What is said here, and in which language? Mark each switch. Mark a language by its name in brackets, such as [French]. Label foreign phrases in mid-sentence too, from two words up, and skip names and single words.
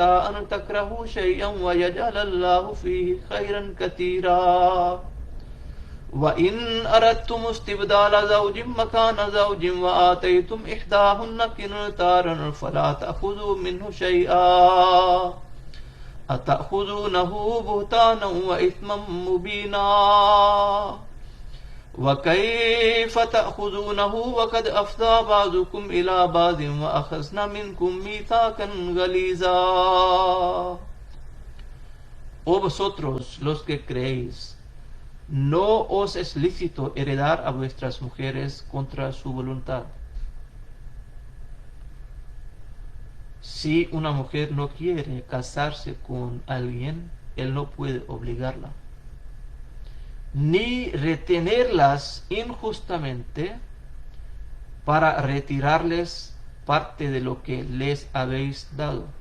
[Arabic] أن تكرهوا شيئا ويجعل الله فيه خيرا كثيرا وإن أردتم استبدال زوج مكان زوج وآتيتم إحداهن قنطارا فلا تأخذوا منه شيئا أتأخذونه بهتانا وإثما مبينا وكيف تأخذونه وقد أفضى بعضكم إلى بعض وأخذنا منكم ميثاقا غليظا. [Spanish] Oh vosotros los que creéis, no os es lícito heredar a vuestras mujeres contra su voluntad. Si una mujer no quiere casarse con alguien, él no puede obligarla, ni retenerlas injustamente para retirarles parte de lo que les habéis dado.